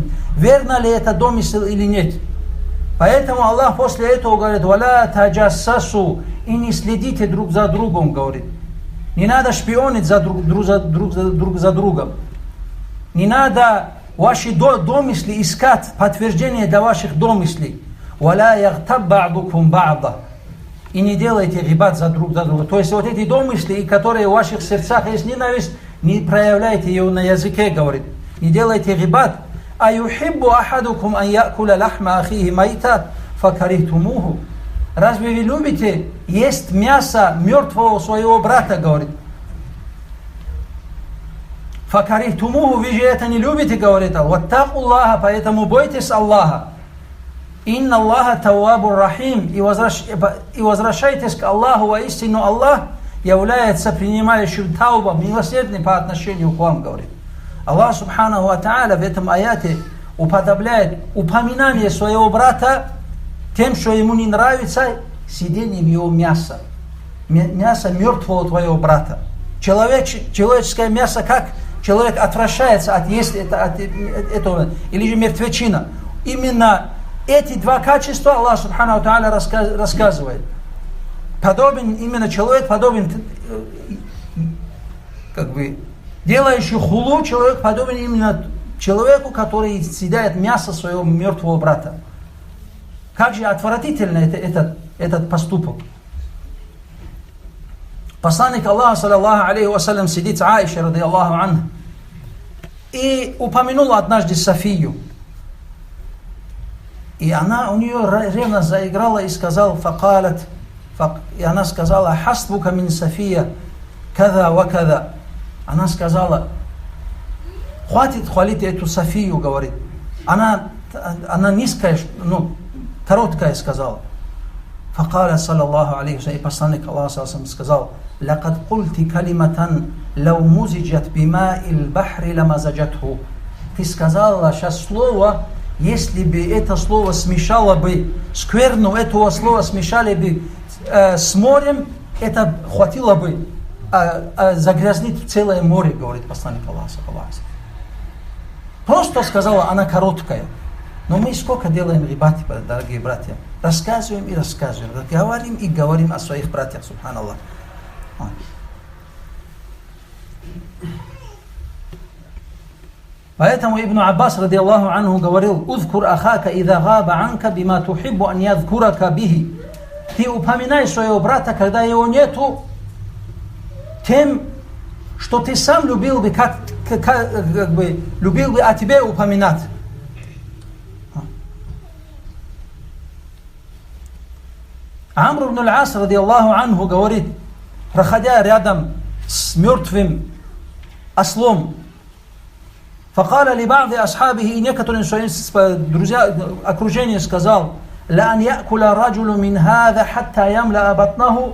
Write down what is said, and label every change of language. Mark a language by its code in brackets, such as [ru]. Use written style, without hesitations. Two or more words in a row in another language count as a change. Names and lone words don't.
[ru] Верно ли это домысел или нет? Поэтому Аллах после этого говорит: [ar] «ولا تجسسوا», [ru] и не следите друг за другом, говорит. Не надо шпионить друг за другом. Не надо ваши домысли искать, подтверждение для ваших домыслей. [ar] «ولا يغتب بعضكم بعضا». [ru] И не делайте гибат за друг за друга. То есть вот эти домысли, которые в ваших сердцах есть ненависть, не проявляйте ее на языке, говорит. Не делайте гибат. [ar] «أيحب أحدكم أن يأكل لحم أخيه ميتا فكرهتموه». [ru] Разве вы любите есть мясо мертвого своего брата, говорит. «Факарихтумуху», вы же это не любите, говорит Аллах. [ar] «واتقوا الله», [ru] поэтому бойтесь Аллаха. [ar] «إن الله تواب رحيم», [ru] и возвращайтесь к Аллаху, воистину Аллах является принимающим тауба, милосердным по отношению к вам, говорит. Аллах [ar] سبحانه وتعالى [ru] в этом аяте уподобляет упоминание своего брата тем, что ему не нравится, съедением его мяса. Мясо мертвого твоего брата. Человеческое мясо, как человек отвращается от есть этого, или же мертвечина. Именно эти два качества Аллах [ar] سبحانه وتعالى [ru] рассказывает. Именно человек подобен, делающий хулу, человек подобен именно человеку, который съедает мясо своего мертвого брата. Как же отвратительно этот поступок. Посланник Аллаха, [ar] صلى الله عليه وسلم, [ru] сидит с Аишей, [ar] رضي الله عنها, [ru] и упомянул однажды Софию. И у нее ревность заиграла и сказала, и она сказала: [ar] «حسبك من صفية, كذا وكذا». [ru] Она сказала: «Хватит хвалить эту Софию», говорит. Она низкая, короткая сказала. [ar] فقال صلى الله عليه وسلم, [ru] и посланник Аллаха сказал: [ar] «لقد قلت كلمة لو مزجت بماء البحر لمزجته». [ru] Ты сказала сейчас слово, если бы это слово смешало бы, скверну этого слова смешали бы с морем, это хватило бы загрязнить целое море, говорит посланник Аллаха. Просто сказала, она короткая. Но мы сколько делаем гибати, дорогие братья. Рассказываем и рассказываем. Говорим и говорим о своих братьях, субханаллах. Поэтому Ибн Аббас, [ar] رضي الله عنه, [ru] говорил: [ar] «اذكر أخاك إذا غاب عنك بما تحب أن يذكرك به». [ru] Ты упоминай своего брата, когда его нету, тем, что ты сам любил бы, как бы любил бы о тебе упоминать. Амр ибн аль-Ас, [ar] رضي الله عنه, [ru] говорит, проходя рядом с мертвым ослом, [ar] فقال لبعض أصحابه, [ru] и некоторым своим друзьям окружение сказал: [ar] لأن يأكل الرجل من هذا حتى يملأ بطنه.